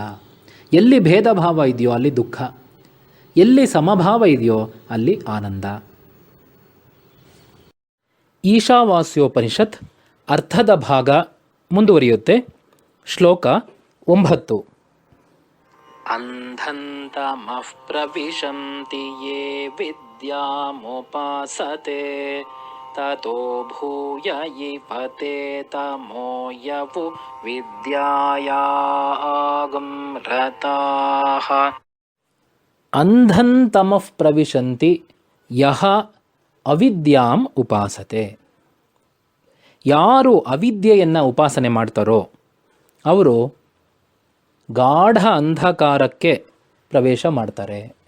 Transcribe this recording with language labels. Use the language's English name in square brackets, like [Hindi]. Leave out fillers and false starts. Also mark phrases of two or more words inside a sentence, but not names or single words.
[Kannada] ಎಲ್ಲಿ ಭೇದ ಭಾವ ಇದೆಯೋ ಅಲ್ಲಿ ದುಃಖ, ಎಲ್ಲಿ ಸಮಭಾವ ಇದೆಯೋ ಅಲ್ಲಿ ಆನಂದ. ಈಶಾವಾಸ್ಯೋಪನಿಷತ್ ಅರ್ಥದ ಭಾಗ ಮುಂದುವರಿಯುತ್ತೆ. ಶ್ಲೋಕ 9. [Sanskrit] ಅಂಧಂತಮಃ ಪ್ರವಿಶಂತಿ ಯೇ ವಿದ್ಯಾಮುಪಾಸತೆ ತತೋ ಭೂಯ ಇಪತೆ ತಮೋ ಯವು ವಿದ್ಯಾಯಾಗಂ ರತಾಃ. ಅಂಧಂತಮಃ ಪ್ರವಿಶಂತಿ ಯಹ ಅವಿದ್ಯಾಂ ಉಪಾಸತೆ. [Kannada] ಯಾರು ಅವಿದ್ಯೆಯನ್ನು ಉಪಾಸನೆ ಮಾಡ್ತಾರೋ ಅವರು ಗಾಢ ಅಂಧಕಾರಕ್ಕೆ ಪ್ರವೇಶ ಮಾಡ್ತಾರೆ.